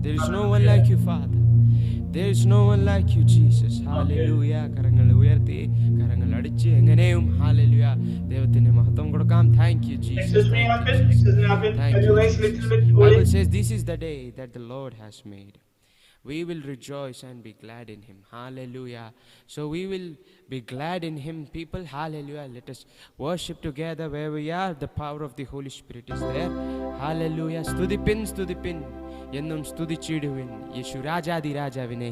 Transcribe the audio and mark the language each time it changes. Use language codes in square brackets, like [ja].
[en] There is no one like you, Father. There is no one like you, Jesus. Hallelujah. [ml] കരങ്ങൾ ഉയർത്തി, കരങ്ങൾ അടിച്ച് എങ്ങനെയും hallelujah ദൈവത്തിന് മഹത്വം കൊടുക്കാം. [en] Thank you, Jesus. Thank you, Jesus. Thank you, Jesus. Bible says this is the day that the Lord has made. We will rejoice and be glad in him. Hallelujah. So we will be glad in him, people. Hallelujah. Let us worship together where we are. The power of the Holy Spirit is there. Hallelujah. [ml] സ്തുതിപ്പിൻ സ്തുതിപ്പിൻ എന്നും സ്തുതിച്ചിടുവിൻ യേശു രാജാതി രാജാവിനെ.